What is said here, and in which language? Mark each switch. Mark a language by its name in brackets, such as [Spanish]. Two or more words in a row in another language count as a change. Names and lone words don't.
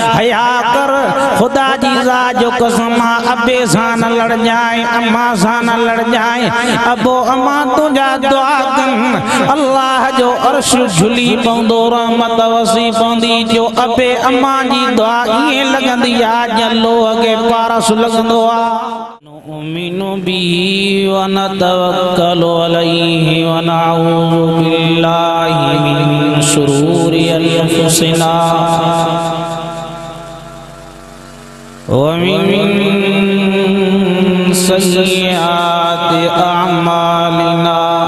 [Sindhi] हया कर खुदा जी ज़ात जो कसम अबे सां न लड़ जाए, अम्मा सां न लड़ जाए। अबो अम्मा तुझा दुआ कन अल्लाह जो अर्श झुली पवंदो, रहमत वसी पवंदी। जो अबे अम्मा जी दुआ ये लगंदी आ जल्लो अगे पारस लगंदो आ। [Arabic] نؤمن به و نتوكل عليه و نعوذ بالله من شرور أنفسنا و من سيئات أعمالنا.